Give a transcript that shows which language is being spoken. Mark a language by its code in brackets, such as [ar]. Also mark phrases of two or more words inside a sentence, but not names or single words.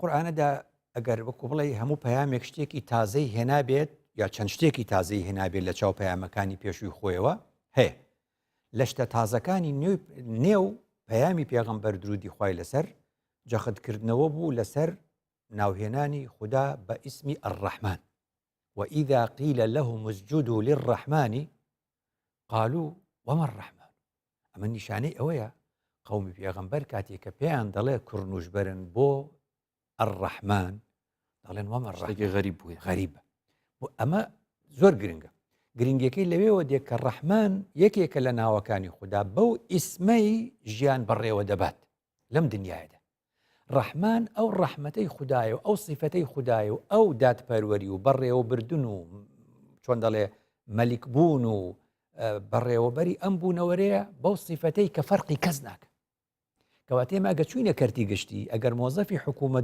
[ckb] لەم قورئانەدا ئەگەر وەکو بڵێ هەموو پەیامێک شتێکی تازەی هێنابێت یا چەند شتێکی تازەی هێنابێت لە چاو پەیامەکانی پێشووی خۆیەوە هەیە لە شتە تازەکانی نێو پەیامی پێغەمبەر درودی خوای لەسەر جەختکردنەوە بوو لەسەر ناوهێنانی خوددا بە ئیسمی ئەڕەحمان [ar] وإذا قيل لهم اسجدوا للرحمن قالوا وما الرحمن [ckb] ئەمە نیشانەی ئەوەیە قەومی پێغەمبەر کاتێککە پێیان دەڵێ کوڕنوش بەرن بۆ الرحمن دەڵێن وەمە غەریب بووە غەریبە بۆ ئەمە زۆر گرنگە گرنگەکەی لەوێەوە دێک کە ڕەحمان یەکێکە لە ناوەکانی خوددا بەو ئیسمەی ژیان بەڕێوە دەبات لەم دنیاەدا ڕەحمان ئەو ڕەحمەتەی خوددایە و ئەو سیفەتەی خوددایە و ئەو دادپەروەری و بەڕێوە بردن و چۆن دەڵێ مەلیک بوون و بەڕێوەبەری ئەم بوونەوەرەیە بەو سیفەتەی کە فەرقی کەس ناکە کەواتێمە ئەگە چوینە کەرتی گشتی ئەگەر مۆزەفی حکوومەت